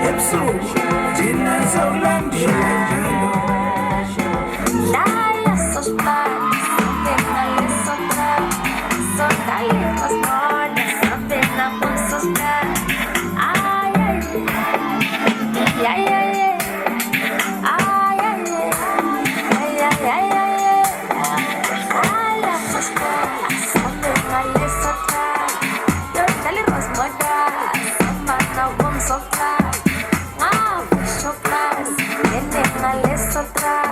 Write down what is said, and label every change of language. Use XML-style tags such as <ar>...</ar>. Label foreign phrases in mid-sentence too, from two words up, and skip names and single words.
<zu>so thina sawulandela njalo</zu> <es>Dale soplar, déjale soplar, sócale los bordes, no te la puedo soplar. Ay, ay, ay, ay, ay, ay, ay, ay, ay, ay, ay, dale soplar, déjale soplar, dale los bordes, no puedo soplar. Ah, soplar, déjale soplar.</es>